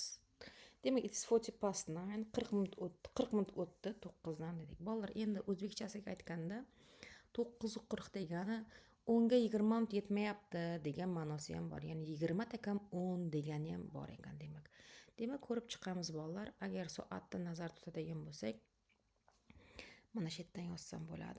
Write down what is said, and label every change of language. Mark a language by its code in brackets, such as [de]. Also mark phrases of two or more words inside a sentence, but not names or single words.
[uz] Demak, [en] it is 40 past 9, [uz] 40 minut o'tdi 9dan dedik. Bolalar, endi o'zbekchasiga aytganda 9:40 degani 10 ga 20 minut yetmayapti degan ma'nosi ham bor. Ya'ni 20 takam 10 degani ham bor ekan demak. Demak, ko'rib chiqamiz bolalar. Agar soatni nazar tutadigan bo'lsak, mana shu yerdan yozsam bo'ladi.